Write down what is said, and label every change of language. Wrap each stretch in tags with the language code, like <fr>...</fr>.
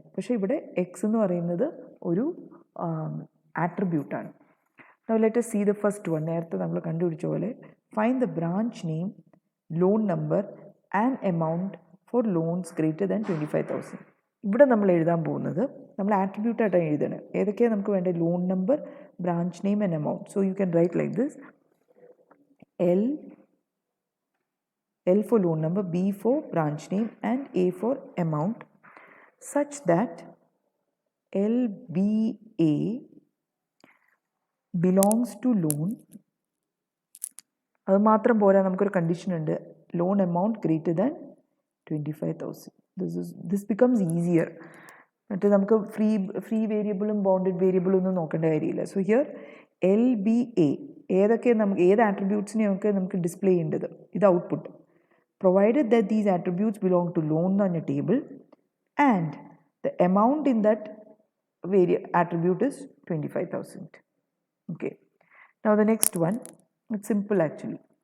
<ml>പക്ഷേ ഇവിടെ എക്സ് എന്ന് പറയുന്നത് ഒരു ആട്രിബ്യൂട്ടാണ്.</ml> <en>Now let us see the first one.</en> <ml>നേരത്തെ നമ്മൾ കണ്ടുപിടിച്ച പോലെ</ml> <en>find the branch name, loan number and amount for loans greater than 25,000.</en> <ml>ഇവിടെ നമ്മൾ എഴുതാൻ പോകുന്നത് നമ്മൾ ആട്രിബ്യൂട്ടായിട്ടാണ് എഴുതണത്. ഏതൊക്കെയാണ് നമുക്ക് വേണ്ടത്? Loan number, branch name and amount.</ml> <en>So you can write like this: L for loan number, B for branch name and A for amount, such that LBA belongs to loan.</en> <ml>അത് മാത്രം പോരാ, നമുക്കൊരു കണ്ടീഷൻ ഉണ്ട്, loan amount greater than 25,000.</ml> <en>This becomes easier.</en> <ml>മറ്റേ നമുക്ക് free വേരിയബിളും bonded വേരിയബിളും ഒന്നും നോക്കേണ്ട കാര്യമില്ല. സോ ഹിയർ LBA ഏതൊക്കെ നമുക്ക് ഏത് ആട്രിബ്യൂട്ട്സിനെയൊക്കെ നമുക്ക് ഡിസ്പ്ലേ ചെയ്യേണ്ടത്, ഇത് output.</ml> <en>provided that these attributes belong to loan</en> <ml>എന്ന് പറഞ്ഞ</ml> <en>Table and the amount in that attribute is 25,000. Okay, now the next one, it's simple actually.</en>